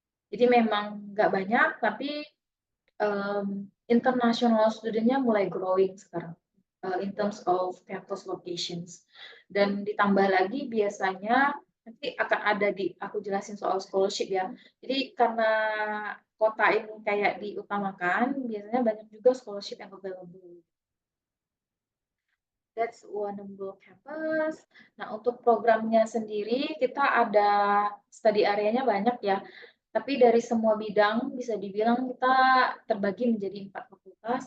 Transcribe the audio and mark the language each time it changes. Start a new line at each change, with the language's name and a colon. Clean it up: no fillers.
Indonesian: Jadi memang nggak banyak, tapi international studentnya mulai growing sekarang
English: in terms of campus locations.
Indonesian: Dan ditambah lagi biasanya nanti akan ada aku jelasin soal scholarship ya. Jadi karena kota ini kayak diutamakan, biasanya banyak juga scholarship yang available.
English: That's Warrnambool campus.
Indonesian: Nah, untuk programnya sendiri kita ada study area-nya banyak ya. Tapi dari semua bidang bisa dibilang kita terbagi menjadi 4 fakultas.